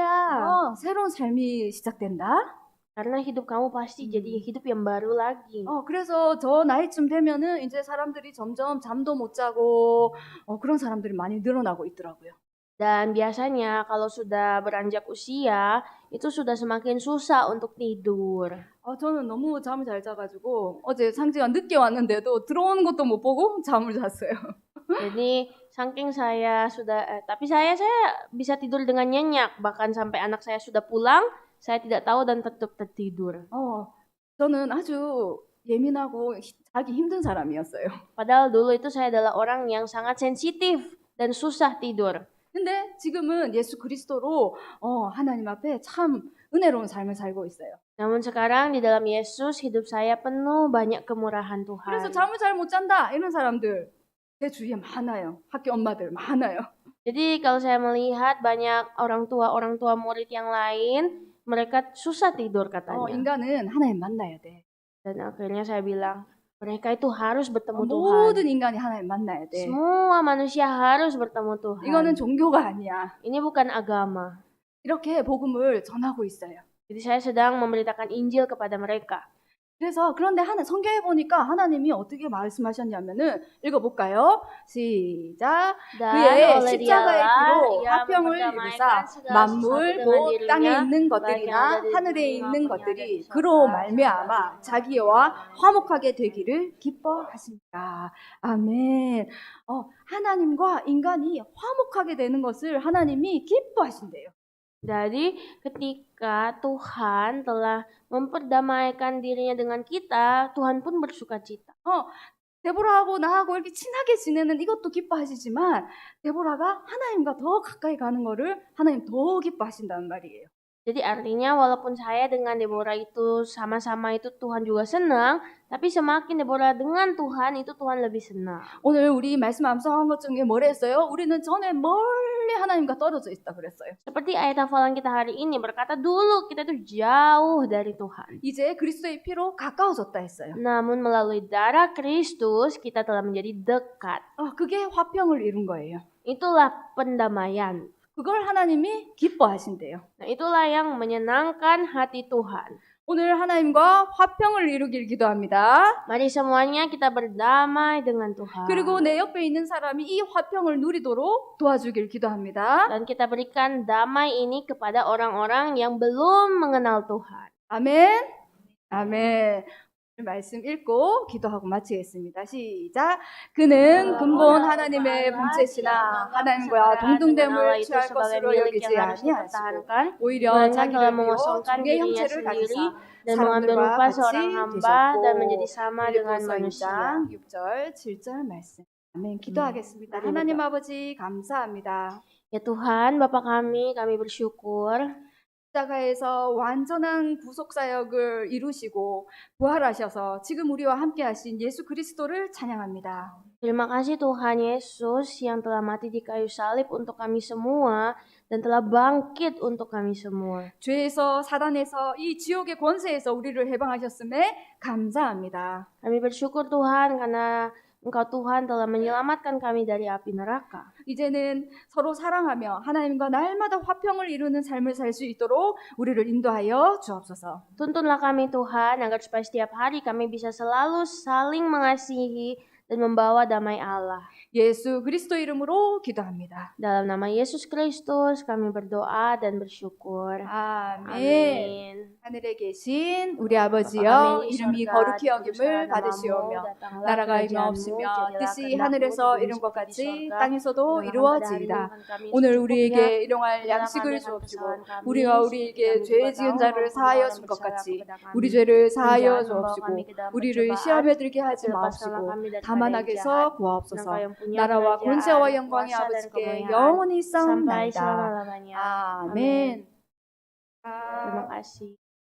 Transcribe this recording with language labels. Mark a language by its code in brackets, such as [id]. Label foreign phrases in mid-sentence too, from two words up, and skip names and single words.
[ko] 새로운 삶이 시작된다. [id] Karena hidup kamu pasti jadi hidup yang baru lagi. [ko] 그래서 저 나이쯤 되면은 이제 사람들이 점점 잠도 못 자고 그런 사람들이 많이 늘어나고 있더라고요. [id] Dan biasanya kalau sudah beranjak usia, itu sudah semakin susah untuk tidur. [ko] 저는 너무 잠을 잘 자가지고 어제 상지가 늦게 왔는데도 들어오는 것도 못 보고 잠을 잤어요. [id] Jadi saking saya sudah, tapi saya bisa tidur dengan nyenyak. Bahkan sampai anak saya sudah pulang, saya tidak tahu dan tetap tertidur. [ko] 저는 아주 예민하고 자기 힘든 사람이었어요. [id] Padahal dulu itu saya adalah orang yang sangat sensitif dan susah tidur. [ko] 근데 지금은 예수 그리스도로 하나님 앞에 참 은혜로운 삶을 살고 있어요. [id] Namun sekarang di dalam Yesus hidup saya penuh banyak kemurahan Tuhan. [ko] 그래서 잠을 잘 못 잔다 이런 사람들 제 주위에 많아요. 학교 엄마들 많아요. [id] Jadi kalau saya melihat banyak orang tua murid yang lain, mereka susah tidur katanya. [ko] 인간은 하나님 만나야 돼. [id] Dan akhirnya saya bilang, mereka itu harus bertemu Tuhan. [ko] 모든 인간이 하나님 만나야 돼. [id] Semua manusia harus bertemu Tuhan. [ko] 이거는 종교가 아니야. [id] Ini bukan agama. [ko] 이렇게 복음을 전하고 있어요. [id] Jadi saya sedang memberitakan Injil kepada mereka. [ko] 그래서 그런데 성경에 보니까 하나님이 어떻게 말씀하셨냐면은 읽어볼까요? 시작. 그의 십자가의 피로 화평을 이루사 만물 곧 땅에 있는 것들이나 하늘에 있는 것들이 그로 말미암아 자기와 화목하게 되기를 기뻐하십니다. 아멘. 하나님과 인간이 화목하게 되는 것을 하나님이 기뻐하신대요. [id] Jadi ketika Tuhan telah memperdamaikan dirinya dengan kita, Tuhan pun bersukacita. [ko] 데보라하고 나하고 이렇게 친하게 지내는 이것도 기뻐하시지만 데보라가 하나님과 더 가까이 가는 거를 하나님 더 기뻐하신다는 말이에요. [id] Jadi artinya walaupun saya dengan Deborah itu sama-sama itu Tuhan juga senang, tapi semakin Deborah dengan Tuhan itu Tuhan lebih senang. [ko] 오늘 우리 말씀 암송한 것 중에 뭐라 했어요? 우리는 전에 멀리 하나님과 떨어져 있다 그랬어요. [id] Seperti ayat hafalan kita hari ini berkata dulu kita itu jauh dari Tuhan. [ko] 이제 그리스도의 피로 가까워졌다 했어요. [id] Namun melalui darah Kristus kita telah menjadi dekat. [ko] 그게 화평을 이룬 거예요. [id] Itulah pendamaian. [ko] 그걸 하나님이 기뻐하신대요. [id] Nah, itulah yang menyenangkan hati Tuhan. [ko] 오늘 하나님과 화평을 이루길 기도합니다. [id] Mari semuanya kita berdamai dengan Tuhan. [ko] 그리고 내 옆에 있는 사람이 이 화평을 누리도록 도와주길 기도합니다. [id] Dan kita berikan damai ini kepada orang-orang yang belum mengenal Tuhan. [ko] 아멘. 아멘. 말씀 읽고 기도하고 마치겠습니다. 시작. 그는 근본 하나님의 본체시나 하나님과 동등됨을 취할 것으로 여기지 아니하시고 오히려 자기를 비워 종의 형체를 가지사 사람들과 같이 되셨고 빌립보서 2장 6절 7절 말씀. 아멘. 기도하겠습니다. 하나님 아버지 감사합니다. [id] Ya Tuhan, Bapa kami bersyukur [ko] 십자가에서 완전한 구속 사역을 이루시고 부활하셔서 지금 우리와 함께 하신 예수 그리스도를 찬양합니다. [id] Terima kasih Tuhan Yesus yang telah mati di kayu salib untuk kami semua dan telah bangkit untuk kami semua. [ko] 죄에서 사단에서 이 지옥의 권세에서 우리를 해방하셨음에 감사합니다. [id] Kami bersyukur Tuhan karena Engkau Tuhan telah menyelamatkan kami dari api neraka. [ko] 이제는 서로 사랑하며 하나님과 날마다 화평을 이루는 삶을 살 수 있도록 우리를 인도하여 주옵소서. [id] Tuntunlah kami Tuhan agar supaya setiap hari kami bisa selalu saling mengasihi dan membawa damai Allah. [ko] 예수 그리스도 이름으로 기도합니다. [id] Dalam nama Yesus Kristus kami berdoa dan bersyukur. [ko] 아멘. [id] Amin. [ko] 하늘에 계신 우리 아버지여, 이름이 거룩히 여김을 받으시오며 나라가 임하옵시며 뜻이 하늘에서 이룬 것 같이 땅에서도 이루어지이다. 오늘 우리에게 일용할 양식을 주옵시고 우리가 우리에게 죄 지은 자를 사하여 준 것 같이 우리 죄를 사하여 주옵시고 우리를 시험에 들게 하지 마옵시고 다만 악에서 구하옵소서. 나라와 권세와 영광이 아버지께 영원히 싸움나이다. 아멘. [id] Terima kasih.